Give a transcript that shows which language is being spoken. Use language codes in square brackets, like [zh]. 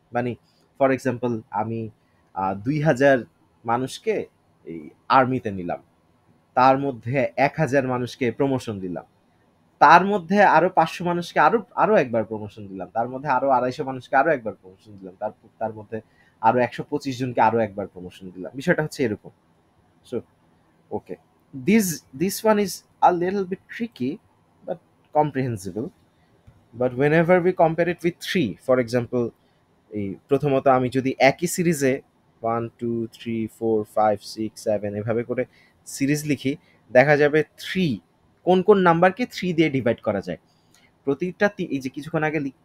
[bn] মানে for example, আমি 2000 মানুষকে এই আর্মিতে নিলাম, তার মধ্যে 1000 মানুষকে প্রমোশন দিলাম, তার মধ্যে আরো 500 মানুষকে আরো আরো একবার প্রমোশন দিলাম, তার মধ্যে আরো 250 মানুষকে আরো একবার প্রমোশন দিলাম, তার মধ্যে আরো 125 জনকে আরো একবার প্রমোশন দিলাম। বিষয়টা হচ্ছে এরকম। [en] So okay, this one is a little bit tricky but comprehensible. But whenever we compare it with 3, for example, [bn] এই প্রথমত আমি যদি একই সিরিজে 1 2 3 4 5 6 7 এভাবে করে সিরিজ লিখি, দেখা যাবে 3 কোন কোন নাম্বারকে 3 দিয়ে ডিভাইড করা যায়। প্রতিটা এই যে কিছুক্ষণ আগে